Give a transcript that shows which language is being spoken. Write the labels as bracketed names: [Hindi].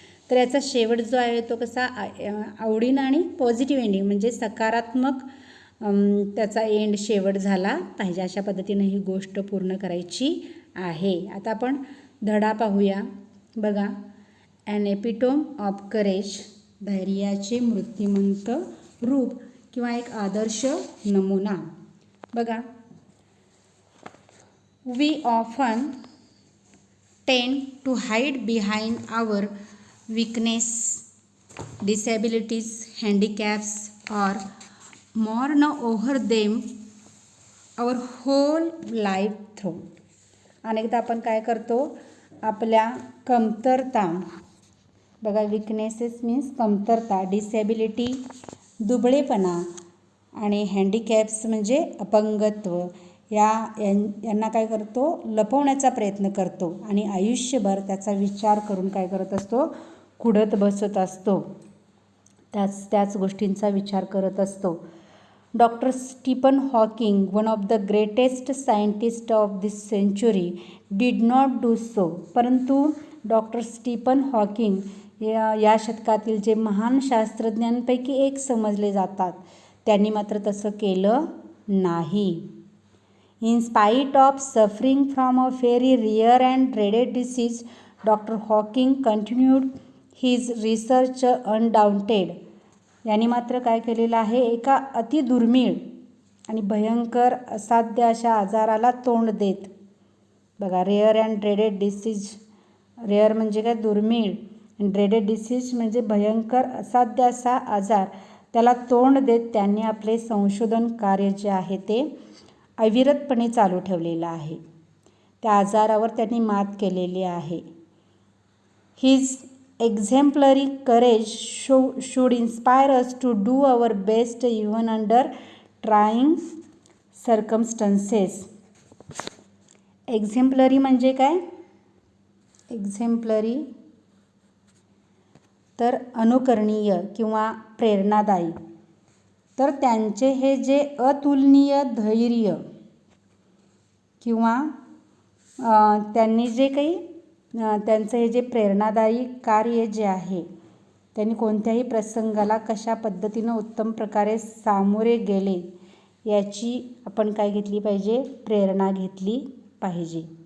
[Marathi] तर याचा शेवट जो आहे तो कसा? आवडीनं आणि पॉझिटिव्ह एंडिंग, म्हणजे सकारात्मक त्याचा एंड शेवट झाला पाहिजे. अशा पद्धतीनं ही गोष्ट पूर्ण करायची आहे. आता आपण धडा पाहूया बघा. [English] an epitome of courage, [Marathi] धैर्याचे मूर्तिमंत रूप किंवा एक आदर्श नमुना. बघा, [English] We often tend to hide behind our weakness, disabilities, handicaps or mourn over them our whole life through. [Marathi] अनेकदा आपण काय करतो? आपल्या कमतरता, बघा विकनेसेस मीन्स कमतरता, डिसॅबिलिटी दुबळेपणा आणि हँडिकॅप्स म्हणजे अपंगत्व, यांना काय करतो? लपवण्याचा प्रयत्न करतो आणि आयुष्यभर त्याचा विचार करून काय करत असतो? कुढत बसत असतो. त्याच गोष्टींचा विचार करत असतो. [English] Dr. Stephen Hawking, one of the greatest scientists of this century, did not do so. [Marathi] परंतु डॉक्टर स्टीफन हॉकिंग या शतकातील जे महान शास्त्रज्ञांपैकी एक समजले जातात, त्यांनी मात्र तसं केलं नाही. [English] In spite of suffering from a very rare and dreaded disease, Dr. Hawking continued his research undaunted. [Marathi] यांनी मात्र काय केलेलं आहे, एका अतिदुर्मिळ आणि भयंकर असाध्य अशा आजाराला तोंड देत. बघा, [English] Rare and dreaded disease. [Marathi] Rare म्हणजे काय, दुर्मिळ, आणि ड्रेडेड डिसीज म्हणजे भयंकर असाध्य असा आजार. त्याला तोंड देत त्यांनी आपले संशोधन कार्य जे आहे ते अविरतपणे चालू ठेवलेलं आहे. त्या आजारावर त्यांनी मात केलेली आहे. [English] His exemplary courage should inspire us to do our best even under trying circumstances. [Marathi] exemplary म्हणजे काय, exemplary तर अनुकरणीय किंवा प्रेरणादायी. तर त्यांचे हे जे अतुलनीय धैर्य किंवा त्यांनी जे काही त्यांचं हे जे प्रेरणादायी कार्य जे आहे, त्यांनी कोणत्याही प्रसंगाला कशा पद्धतीनं उत्तम प्रकारे सामोरे गेले याची आपण काय घेतली पाहिजे, प्रेरणा घेतली पाहिजे.